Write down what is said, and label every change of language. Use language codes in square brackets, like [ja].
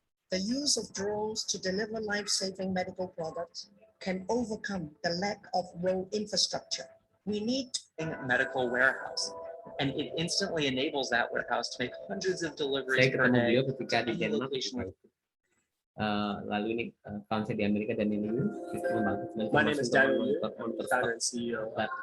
[en] The use of drones to deliver life-saving medical products can overcome the lack of road infrastructure. We need a medical warehouse, and it instantly enables that warehouse to make hundreds of deliveries per day. [id] Ketika di Denmark. Lalu ini kawan saya di Amerika dan ini [en] My name is Daniel Liu, founder and CEO of